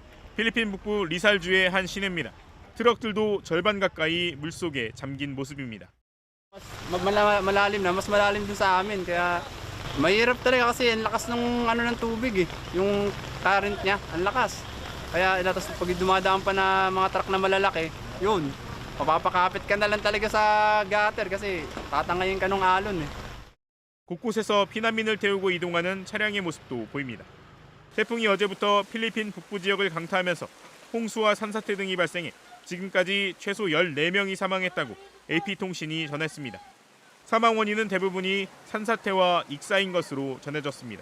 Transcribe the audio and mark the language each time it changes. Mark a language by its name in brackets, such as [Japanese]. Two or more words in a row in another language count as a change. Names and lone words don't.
[Korean] 필리핀 북부 리살주의 한 시내입니다. 트럭들도 절반 가까이 물속에 잠긴 모습입니다. [Filipino] Malalim na, mas malalim dun sa amin kaya mahirap talaga kasi ang lakas ng ng tubig eh. Yung current niya, ang lakas. Kaya tapos pag dumadaan pa na mga truck na malalaki, yun, mapapakapit ka na lang talaga sa gutter kasi tatangayin ka ng alon eh. [Korean] 곳곳에서 피난민을 태우고 이동하는 차량의 모습도 보입니다. 태풍이 어제부터 필리핀 북부 지역을 강타하면서 홍수와 산사태 등이 발생해 지금까지 최소 14명이 사망했다고 AP통신이 전했습니다. 사망 원인은 대부분이 산사태와 익사인 것으로 전해졌습니다.